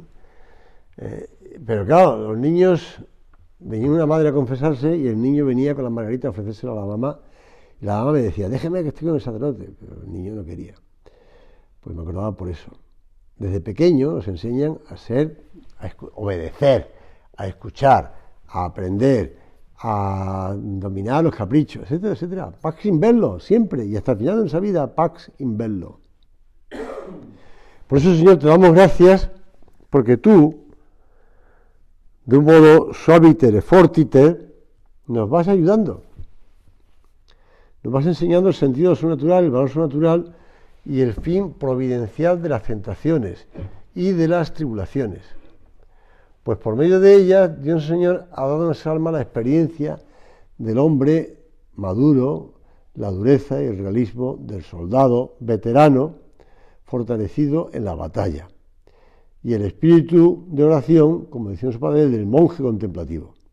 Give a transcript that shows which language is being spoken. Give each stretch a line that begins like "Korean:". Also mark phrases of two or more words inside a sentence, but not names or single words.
Spanish: Pero claro, los niños, venía una madre a confesarse y el niño venía con las margaritas a ofrecérselo a la mamá, y la mamá me decía, déjeme que estoy con el sacerdote, pero el niño no quería. Pues me acordaba por eso. Desde pequeño nos enseñan a obedecer, a escuchar, a aprender, a dominar los caprichos, etcétera, etcétera.
Latin: Pax in bello,
Spanish: siempre, y hasta el final de nuestra vida,
Latin: pax in bello.
Spanish: Por eso, Señor, te damos gracias, porque tú, de un modo
Latin: suaviter, fortiter,
Spanish: nos vas ayudando. Nos vas enseñando el sentido sobrenatural, el valor sobrenatural y el fin providencial de las tentaciones y de las tribulaciones. Pues por medio de ellas, Dios Señor ha dado a nuestra alma la experiencia del hombre maduro, la dureza y el realismo del soldado veterano, fortalecido en la batalla, y el espíritu de oración, como decía su padre, del monje contemplativo.